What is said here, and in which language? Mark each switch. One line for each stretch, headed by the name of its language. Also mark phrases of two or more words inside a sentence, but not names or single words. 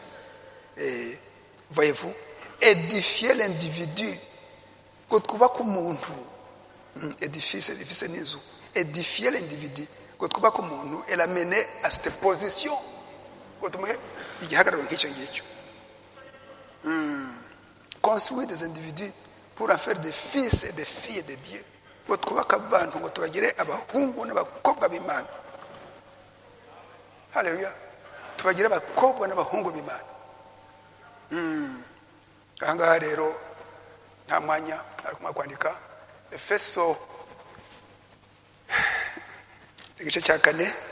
French: Voyez-vous, édifier l'individu.
Kinyarwanda: Ngo twubaka umuntu. Édifier n'inzu.
French: Édifier l'individu.
Kinyarwanda: Ngo twubaka umuntu
French: et l'amener à cette position.
Kinyarwanda: Ngo tumuhe igihagararo nk'icyo ngicyo.
French: Construire des individus pour en faire des fils et des filles de Dieu.
Kinyarwanda: Ngo twubaka abantu ngo tubagire abahungu n'abakobwa b'Imana. Haleluya. Tubagire abakobwa n'abahungu b'Imana. Ahangaha rero nta mwanya ariko kwandika Efeso igice cya 4.